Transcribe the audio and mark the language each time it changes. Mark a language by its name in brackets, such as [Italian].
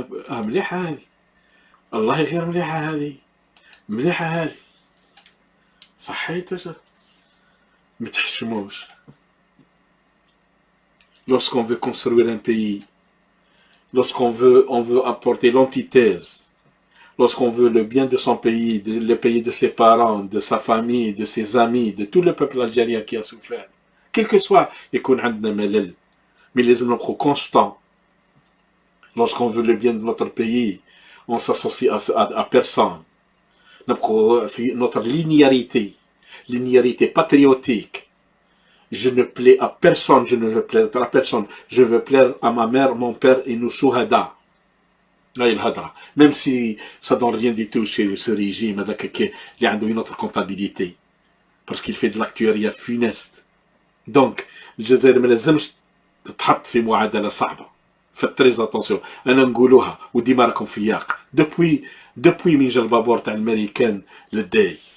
[Arabic] مليحة هذه والله غير مليحة هذه مليحة هذه صحيت ما تحشموش. [French] Lorsqu'on veut construire un pays, lorsqu'on veut apporter l'antithèse, lorsqu'on veut le bien de son pays, le pays de ses parents, de sa famille, de ses amis, de tout le peuple algérien qui a souffert, quel que soit [Arabic] يكون عندنا ملل [French] mais [Arabic] لازم نبقوا [French] constant. Lorsqu'on veut le bien de notre pays, on s'associe à personne. Notre linéarité patriotique. Je ne plais à personne, je ne veux plaire à personne. Je veux plaire à ma mère, mon père et nos chouhada. Même si ça ne donne rien du tout chez ce régime, il y a une autre comptabilité. Parce qu'il fait de l'actuariat funeste. Donc, [Arabic] الجزائر ما لازمش تتحط في معادلة صعبة. [French] Faites très attention. [Arabic] أنا نقولوها وديما راكم في ياق. [French] depuis [Arabic] من جا البابور تاع الأمريكان للداي.